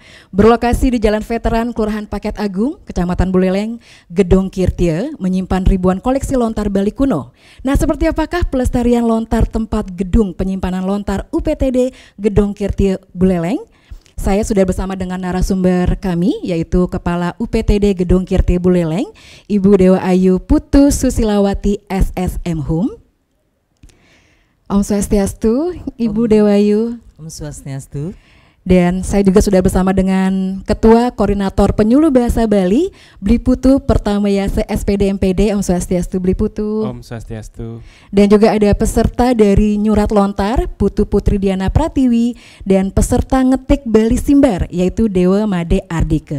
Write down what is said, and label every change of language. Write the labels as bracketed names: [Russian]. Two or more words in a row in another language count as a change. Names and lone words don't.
[Indonesian] Berlokasi di Jalan Veteran, Kelurahan Paket Agung, Kecamatan Buleleng, Gedong Kirti menyimpan ribuan koleksi lontar Bali kuno. Nah, seperti apakah pelestarian lontar tempat gedung penyimpanan lontar UPTD Gedong Kirti Buleleng? Saya sudah bersama dengan narasumber kami, yaitu Kepala UPTD Gedong Kirti Buleleng, Ibu Dewa Ayu Putu Susilawati SSM Hum. [Balinese] Om Swastiastu, [Indonesian] Ibu Dewa Ayu. [Balinese] Om Swastiastu. [Indonesian] Dan saya juga sudah bersama dengan Ketua Koordinator Penyuluh Bahasa Bali, Bli Putu Pertamayase SPD MPD. [Balinese] Om Swastiastu, [Indonesian] Bli Putu. [Balinese] Om Swastiastu. [Indonesian] Dan juga ada peserta dari Nyurat Lontar, Putu Putri Diana Pratiwi, dan peserta ngetik Bali Simbar, yaitu Dewa Made Ardike.